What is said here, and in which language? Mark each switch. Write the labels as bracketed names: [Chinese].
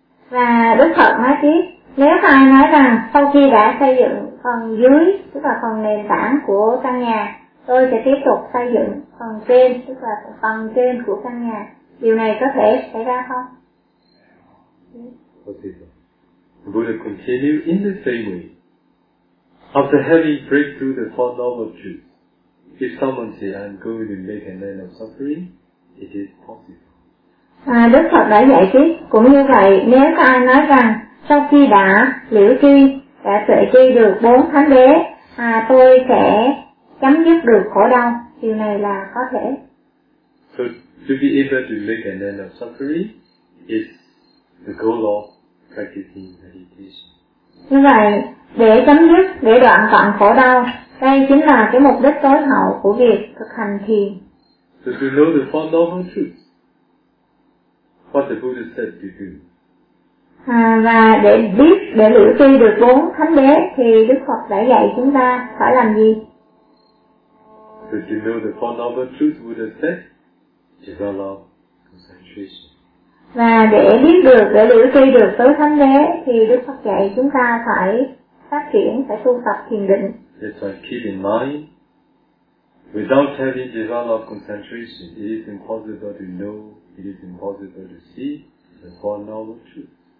[Vietnamese] Và Đức Phật nói tiếp, nếu ai nói rằng sau khi đã xây dựng phần dưới, tức là phần nền tảng của căn nhà, tôi sẽ tiếp tục xây dựng phần trên, tức là phần trên của căn nhà, điều này có thể xảy ra không? [English] Possible. Buddha continued in the same way. After having breakthrough the Four Noble Truths, if someone say I'm going to make an end of suffering, it is possible. [Vietnamese] Đức Phật đã dạy tiếp, cũng như vậy, nếu có ai nói rằng sau khi đã liễu tri, đã tuệ tri được bốn thánh đế, tôi sẽ chấm dứt được khổ đau, điều này là có thể. [English] So, to be able to make an end of suffering is the goal of practicing meditation. [Vietnamese] Như vậy, để chấm dứt, để đoạn tận khổ đau, đây chính là cái mục đích tối hậu của việc thực hành thiền. [English] So to know the Four Noble Truths, what the Buddha said to do. [Vietnamese] Và để biết, để liễu tri được bốn thánh đế, thì Đức Phật đã dạy chúng ta phải làm gì? [English] So to know the Four Noble Truths, Buddha said, develop concentration. [Vietnamese] Và để biết được, để liễu tri được tứ thánh đế thì Đức Phật dạy chúng ta phải phát triển, phải tu tập thiền định. [English] That's why keep in mind, without having developed concentration, it is impossible to know, it is impossible to see the Four Noble Truths.